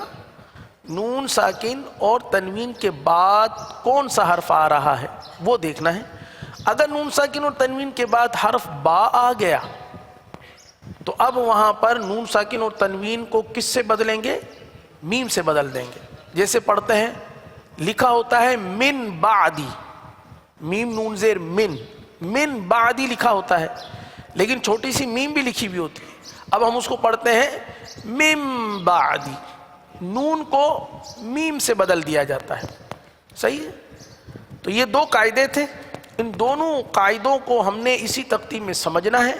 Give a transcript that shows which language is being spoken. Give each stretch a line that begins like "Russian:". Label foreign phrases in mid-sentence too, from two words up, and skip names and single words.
Urdu: نون ساکن اور تنوین کے بعد کون سا حرف آ رہا ہے وہ دیکھنا ہے. اگر نون ساکن اور تنوین کے بعد حرف با آ گیا تو اب وہاں پر نون ساکن اور تنوین کو کس سے بدلیں گے؟ میم سے بدل دیں گے. جیسے پڑھتے ہیں، لکھا ہوتا ہے
Arabic: من بعدی،
Urdu: میم نون زیر
Arabic: من بعدی
Urdu: لکھا ہوتا ہے، لیکن چھوٹی سی میم بھی لکھی ہوئی ہوتی ہے. اب ہم اس کو پڑھتے ہیں
Arabic: من بعدی،
Urdu: نون کو میم سے بدل دیا جاتا ہے. صحیح ہے؟ تو یہ 2 قاعدے تھے. ان دونوں قاعدوں کو ہم نے اسی تختی میں سمجھنا ہے.